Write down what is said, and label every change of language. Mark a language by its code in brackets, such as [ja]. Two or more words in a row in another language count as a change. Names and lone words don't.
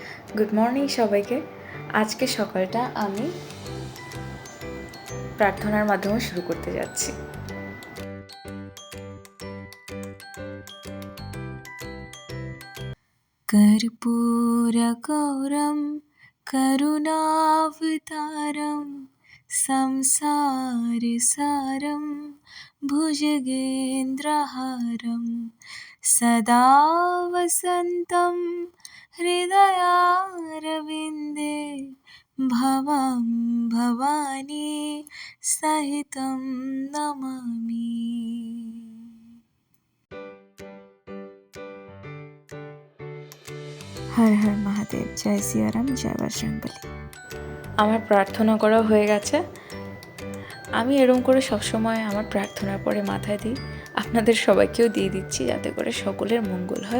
[en] Good morning [bn] সবাইকে। আজকে সকালটা আমি প্রার্থনার মাধ্যমে শুরু করতে যাচ্ছি। [sa] कर्पूरगौरं करुणावतारं संसारसारं भुजगेन्द्रहारं सदा वसन्तं हृदयारविन्दे भवं भवानी सहितं नमामि। [bn] হর হর মহাদেব, জয় সিয়ারাম, জয় বজরংবলী। আমার প্রার্থনা করা হয়ে গেছে। আমি এরকম করে সবসময় আমার প্রার্থনার পরে মাথায় দিই, আপনাদের সবাইকেও দিয়ে দিচ্ছি যাতে করে সকলের মঙ্গল হয়।